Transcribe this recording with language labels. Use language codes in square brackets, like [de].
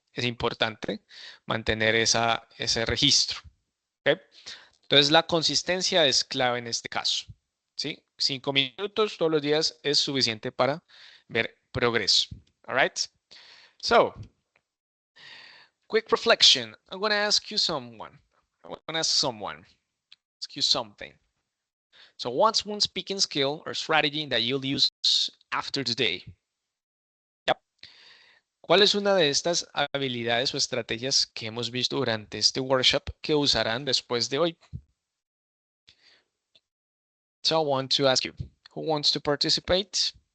[es] Es importante mantener ese registro. ¿Ok? Entonces, la consistencia es clave en este caso. ¿Sí? 5 minutos todos los días es suficiente para ver progreso. [en] All right? So, quick reflection. I'm going to ask you someone. I'm going to ask you something. So what's one speaking skill or strategy that you'll use after today? Yep. [es] ¿Cuál es una de estas habilidades o estrategias que hemos visto durante este workshop que usarán después de hoy? [en] So I want to ask you, who wants to participate?